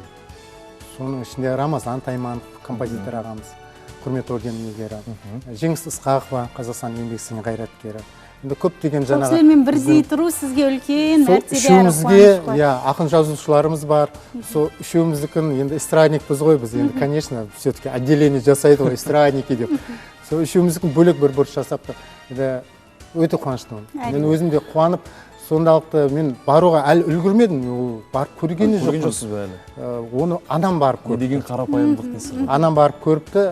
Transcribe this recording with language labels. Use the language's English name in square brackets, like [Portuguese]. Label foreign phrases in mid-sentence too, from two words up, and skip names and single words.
[Kazakh] Соның ішінде Рамазан Тайманов, композитор ағамыз, құрмет орденінің иегері. Жеңіс Ысқақова, Қазақстан еңбек сіңірген қайраткері. Енді көптеген жаңағы кісілермен бірдей тұру сізге үлкен мәртебе, үшеумізге ақын жазушыларымыз бар. Сол үшеуміздікін енді эстрадникпіз ғой біз, енді [Russian] конечно все-таки отделение [Kazakh] жасайды ғой эстрадники деп. Сол үшеуміздікін бөлек бір бұрыш жасапты. Енді өте қуаныштымын. Мен өзім де қуанып, сондалықты мен баруға әлі үлгермедім. Ол барып көргені жоқ. Көрген жоқсыз ба әлі? Оны анам барып көрді. Деген қарапайымдық дейсіз. Анам барып көріпті.